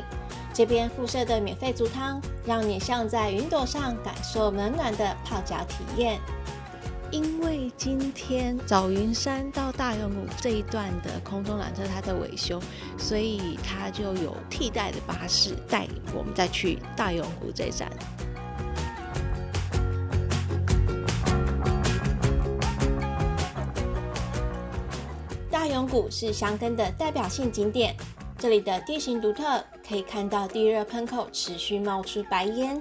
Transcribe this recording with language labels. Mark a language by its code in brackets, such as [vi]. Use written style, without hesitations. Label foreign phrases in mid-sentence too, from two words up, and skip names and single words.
[zh] 這邊附設的免費足湯，讓你像在雲朵上感受暖暖的泡腳體驗。因為今天早雲山到大勇谷這一段的空中纜車它在維修，所以它就有替代的巴士帶我們再去大勇谷這一站。大勇谷是箱根的代表性景點，這裡的地形獨特，可以看到地熱噴口持續冒出白煙。